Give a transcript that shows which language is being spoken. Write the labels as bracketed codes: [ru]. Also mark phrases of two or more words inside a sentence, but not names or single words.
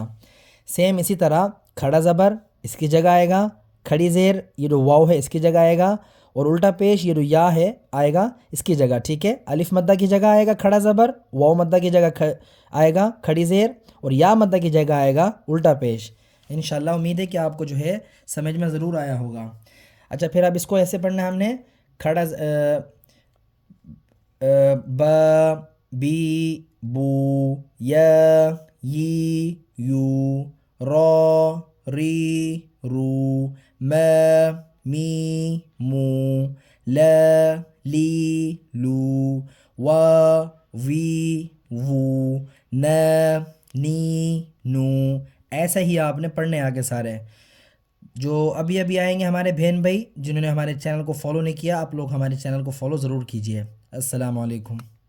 [ur] سیم اسی طرح کھڑا زبر اس کی جگہ آئے گا، کھڑی زیر یہ جو واو ہے اس کی جگہ آئے گا، اور الٹا پیش یہ جو یا ہے آئے گا اس کی جگہ. ٹھیک ہے، الف مدہ کی جگہ آئے گا کھڑا زبر، واو مدہ کی جگہ آئے گا کھڑی زیر، اور یا مدہ کی جگہ آئے گا الٹا پیش. [ar] انشاءاللہ [ur] امید ہے کہ آپ کو جو ہے سمجھ میں ضرور آیا ہوگا. اچھا پھر اب اس کو ایسے پڑھنا ہے ہم نے، کھڑا ب، بی، بو، یا، یی، یو، رو، ری، رو، م، می، مو، ل، لی، لو، و، وی، وو، ن، نی، نو. ایسا ہی آپ نے پڑھنے آگے سارے. جو ابھی ابھی آئیں گے ہمارے بہن بھائی جنہوں نے ہمارے چینل کو فالو نہیں کیا، آپ لوگ ہمارے چینل کو فالو ضرور کیجیے. [ar] السلام علیکم.